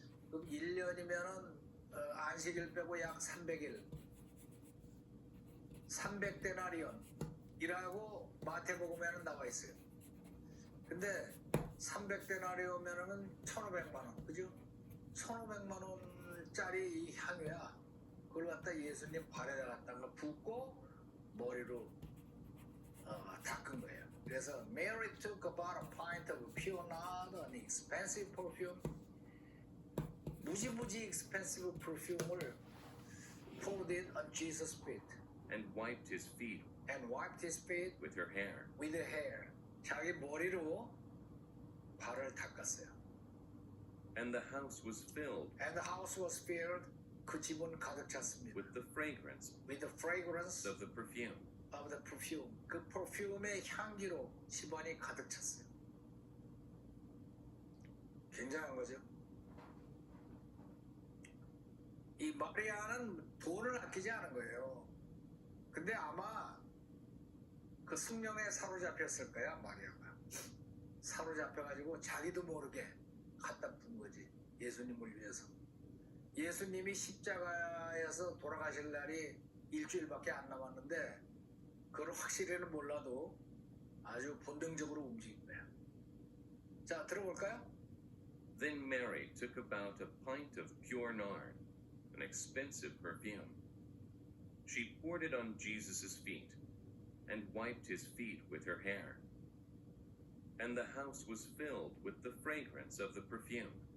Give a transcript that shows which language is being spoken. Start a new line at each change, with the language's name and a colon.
Korean: 그럼 1년이면은 안식일 빼고 약 300일 300데나리온이라고 마태복음에는 나와 있어요. 근데 300데나리온이면은 1,500만 원, 그죠? 1,500만 원짜리 이 향유야. 그걸 갖다 예수님 발에다 갖다가 붓고 머리로 닦은 거예요.
English: 그래서 Mary took about a pint of pure nard, an expensive perfume.
Korean: 무지무지
English: expensive perfume을 poured it on Jesus' feet. And wiped his feet And wiped his feet with her hair. with her hair.
Korean: 자기 머리로 발을 닦았어요.
English: And the house was filled And the house was filled.
Korean: 그 집은 가득 찼습니다.
English: with the fragrance With the fragrance of the perfume. of the perfume.
Korean: 그 perfume의 향기로 집안이 가득 찼어요. 굉장한 거죠. 이 마리아는 돈을 아끼지 않은 거예요. 근데 아마 그 승령에 사로잡혔을 거야, 마리아가. 사로잡혀가지고 자기도 모르게 갖다 푼 거지. 예수님을 위해서. 예수님이 십자가에서 돌아가실 날이 일주일밖에 안 남았는데 그걸 확실히는 몰라도 아주 본능적으로 움직인 거야. 자, 들어볼까요?
English: Then Mary took about a pint of pure nard, an expensive perfume. She poured it on Jesus' feet and wiped his feet with her hair. And the house was filled with the fragrance of the perfume.